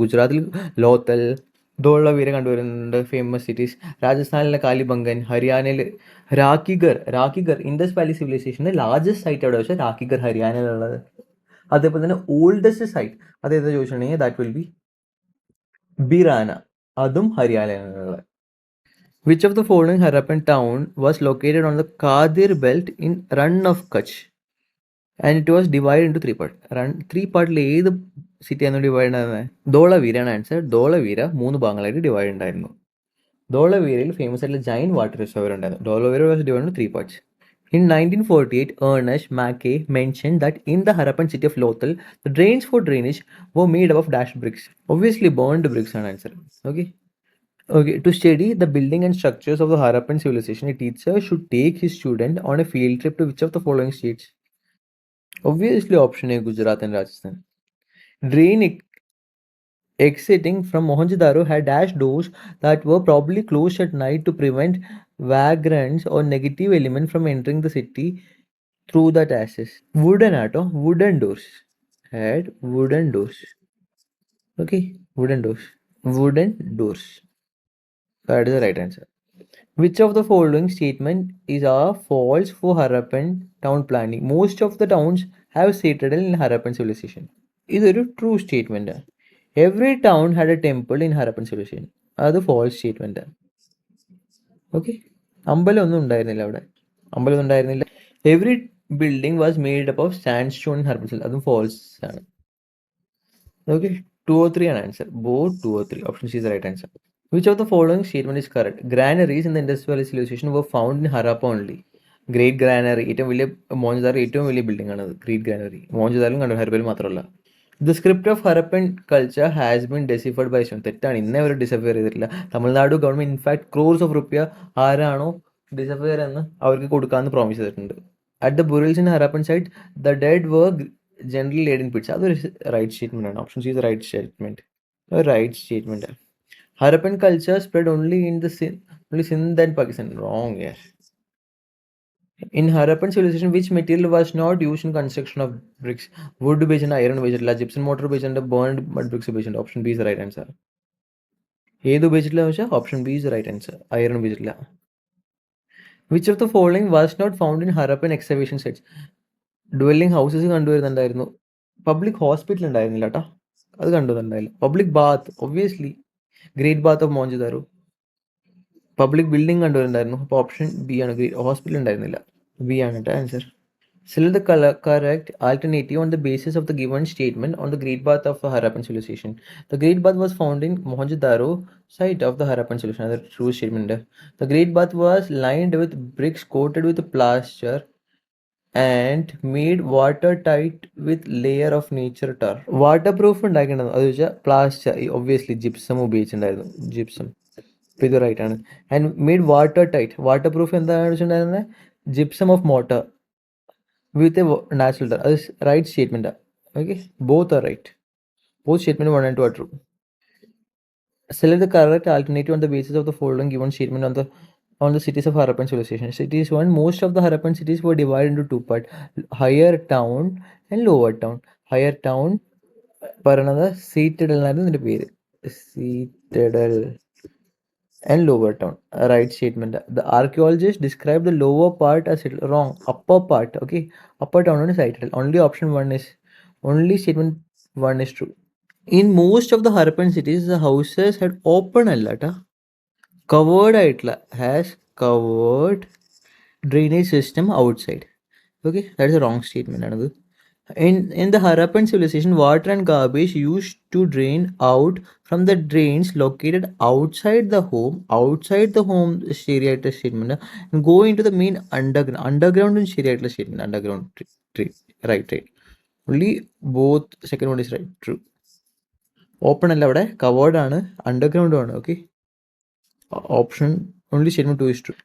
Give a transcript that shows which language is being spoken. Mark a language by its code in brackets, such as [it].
[ml] ഗുജറാത്തിൽ ലോത്തൽ, ധോളവീര കണ്ടുവരുന്നുണ്ട്, famous cities. രാജസ്ഥാനിലെ കാലിബംഗൻ, ഹരിയാനയിൽ രാഖിഗർ. ഇൻഡസ് വാലി സിവിലൈസേഷൻ്റെ ലാർജസ്റ്റ് സൈറ്റ് എവിടെ വെച്ചാൽ രാഖിഗർ, ഹരിയാനയിലുള്ളത്. അതേപോലെ തന്നെ ഓൾഡസ്റ്റ് സൈറ്റ് അതേതാ ചോദിച്ചിട്ടുണ്ടെങ്കിൽ [en] That will be Bhirrana. [ml] അതും ഹരിയാനയിലുള്ളത്. [en] Which of the following Harappan town was located on the Kadir belt in Run of Kutch and it was divided into 3 parts? [ml] Three പാർട്ടിൽ ഏത് സിറ്റിയാണ് ഡിവൈഡ് ആയിരുന്നത്? ധോളവീരയാണ് ആൻസർ. ധോളവീര 3 ഭാഗങ്ങളായിട്ട് ഡിവൈഡ് ഉണ്ടായിരുന്നു. ധോളവീരയിൽ famous ആയിട്ടുള്ള Jain water reservoir ഉണ്ടായിരുന്നു. Dholavira [en] Was divide into 3 parts. In 1948, Ernest Mackay mentioned that in the Harappan city of Lothal, the drains for drainage were made up of dashed bricks. Obviously, burned bricks are an answer. Okay. Okay. To study the building and structures of the Harappan civilization, a teacher should take his student on a field trip to which of the following states? Obviously, option A, Gujarat and Rajasthan. Drain exiting from Mohenjo-daro had dash doors that were probably closed at night to prevent vagrants or negative elements from entering the city through the dashes. Wooden doors. Had wooden doors. Okay, wooden doors. Wooden doors. That is the right answer. Which of the following statement is a false for Harappan town planning? Most of the towns have citadel in Harappan civilization. [ml] ഇതൊരു true statement. [en] Every town had a temple in Harappan civilisation. [ml] അത് false statement. Okay, അമ്പലമൊന്നും ഉണ്ടായിരുന്നില്ല അവിടെ. അമ്പലമൊന്നും ഉണ്ടായിരുന്നില്ല. [en] Every building was made up of sand stone in Harappan civilisation. [ml] അതും false ആണ്. Okay, 2 or 3 ആണ് answer. [en] Both 2 or 3. Option C is right answer. Which of the following statement is correct? Granaries in the Indus Valley civilization were found in Harappa only. [ml] Great granary, ഏറ്റവും വലിയ മോഹൻജദാരോ ഏറ്റവും വലിയ building ആണ് അത്. Great granary മോഹൻജദാരോയും കണ്ടു, ഹരപ്പയിൽ മാത്രമല്ല. [en] The script of Harappan culture has been deciphered by stone. [ml] തെറ്റാണ്, ഇന്നേ അവർ ഡിസഫയർ ചെയ്തിട്ടില്ല. Tamil Nadu government in fact [en] crores of റുപ്യ [ml] ആരാണോ ഡിസഫയർ എന്ന് അവർക്ക് കൊടുക്കാമെന്ന് പ്രോമിസ് ചെയ്തിട്ടുണ്ട്. [en] At the burials in Harappan site the dead were generally laid in pits. [ml] അതൊരു റൈറ്റ് സ്റ്റേറ്റ്മെന്റ് ആണ്. [en] Option C is right statement. Right statement. Harappan culture spread only in the Sindh and Pakistan. Wrong, yeah. In Harappan civilization, which material was not used in construction of bricks? Wood based, iron based, gypsum mortar based, burned mud bricks based. Option B is the right answer. [ml] ഏതു ഉപയോഗിച്ചിട്ടില്ല എന്ന് വെച്ചാൽ [en] Option B is the right answer. [ml] Iron ഉപയോഗിച്ചിട്ടില്ല. [en] Which of the following was not found in Harappan excavation sites? [ml] Dwelling houses കണ്ടുവരുന്നുണ്ടായിരുന്നു. Public hospital ഉണ്ടായിരുന്നില്ല കേട്ടോ, അത് കണ്ടുവരുന്നുണ്ടായില്ല. Public Baat obviously great bath of Mohenjo-daro. Public building കണ്ടുവരുന്നുണ്ടായിരുന്നു. അപ്പോൾ option B ആണ്. ഹോസ്പിറ്റൽ ഉണ്ടായിരുന്നില്ല. ബി ആണ് കേട്ടോ answer. [en] Select the correct alternative on the basis of the given statement on the Great Bath of the Harappan civilization. The Great Bath was found in Mohenjo-daro site of the Harappan civilization. Another true statement. The Great Bath was lined with bricks coated with plaster and made watertight with layer of nature tar. [ml] Waterproof ഉണ്ടാക്കേണ്ടത് അത് വെച്ചാൽ plaster, obviously gypsum ഉപയോഗിച്ചിട്ടുണ്ടായിരുന്നു. Gypsum ഇത് right ആണ്. [en] And made water tight. [ml] Water proof എന്താണ് വെച്ചിട്ടുണ്ടായിരുന്നത്? [en] Gypsum of mortar with a natural tar. [ml] അത് right statement. Okay, [en] Both are right. Both statement 1 and 2 are true. Select the correct alternative on the basis of the following given statement on the cities of Harappan civilization. Cities 1, most of the Harappan cities were divided into 2 parts, higher town and lower town. [ml] Higher town പറയുന്നത് സീറ്റഡൽ എന്നായിരുന്നു ഇതിന്റെ പേര്. [en] Citadel and lower town. Right statement. The archaeologists describe the lower part as wrong. Upper part. Okay, upper town is citadel. Only option 1 is, only statement 1 is true. In most of the Harappan cities, the houses had open allata covered ആയിട്ടുള്ള has covered drainage system outside. Okay, that is a wrong statement. Another. In the Harappan civilization, water and garbage used to drain out from the drains located outside the home [ml] ശരിയായിട്ടുള്ള statement, [en] and go into the main underground ശരിയായിട്ടുള്ള statement. underground right. Only both second one is right, true. [ml] Open അല്ല, അവിടെ covered ആണ്, അണ്ടർഗ്രൗണ്ടും ആണ്. [en] Okay, option only statement 2 is true.